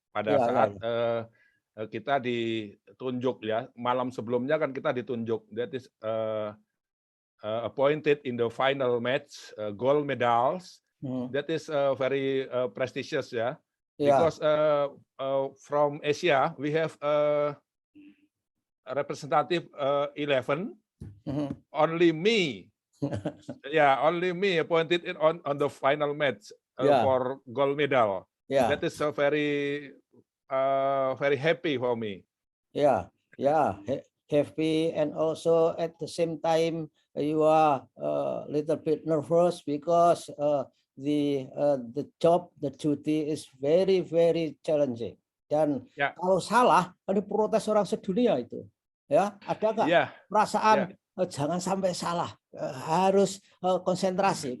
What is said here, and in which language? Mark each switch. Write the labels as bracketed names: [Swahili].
[Indonesian] Pada saat kita ditunjuk ya, malam sebelumnya kan kita ditunjuk. [English] That is appointed in the final match, gold medals. That is very prestigious ya. Because from Asia we have a representative 11, only me, only me appointed on the final match for gold medal. That is very happy for me. Happy, and also at the same time you are a little bit nervous because the job, the duty is very challenging. [Indonesian] Dan kalau salah, ada protes orang sedunia itu. Ya, ada nggak perasaan jangan sampai salah, harus konsentrasi.